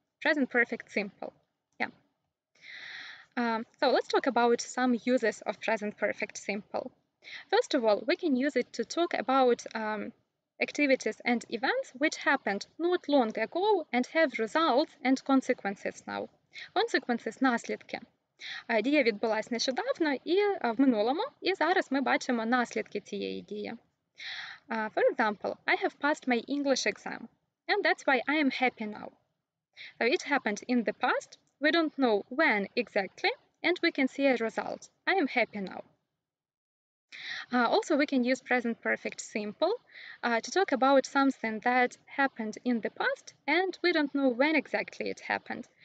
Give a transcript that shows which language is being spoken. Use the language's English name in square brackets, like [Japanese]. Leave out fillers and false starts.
[English] Present perfect simple. Yeah. So let's talk about some uses of present perfect simple. First of all, we can use it to talk about activities and events which happened not long ago and have results and consequences now. Consequences – [Ukrainian] наслідки. Дія відбулась нещодавно і в минулому, і зараз ми бачимо наслідки цієї дії. [English] For example, I have passed my English exam, and that's why I am happy now. So it happened in the past, we don't know when exactly, and we can see a result. I am happy now. Also, we can use present perfect simple to talk about something that happened in the past and we don't know when exactly it happened.